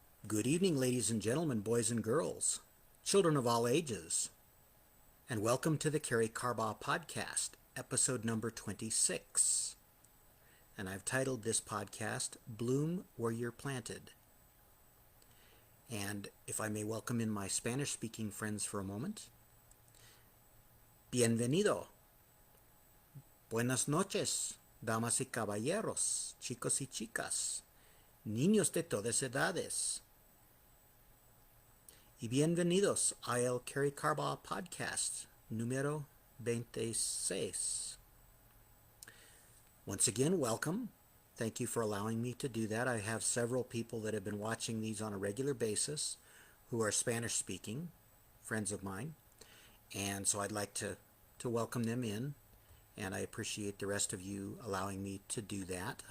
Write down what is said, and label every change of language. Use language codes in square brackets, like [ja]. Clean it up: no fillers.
[en] Good evening, ladies and gentlemen, boys and girls, children of all ages, and welcome to the Karey Carbaugh podcast, episode number 26. And I've titled this podcast, Bloom Where You're Planted. And if I may welcome in my Spanish-speaking friends for a moment. [es] Bienvenido. Buenas noches, damas y caballeros, chicos y chicas, niños de todas edades. Y bienvenidos a el Karey Carbaugh podcast número 26. [en] Once again, welcome. Thank you for allowing me to do that. I have several people that have been watching these on a regular basis who are Spanish speaking, friends of mine. And so I'd like to welcome them in, and I appreciate the rest of you allowing me to do that.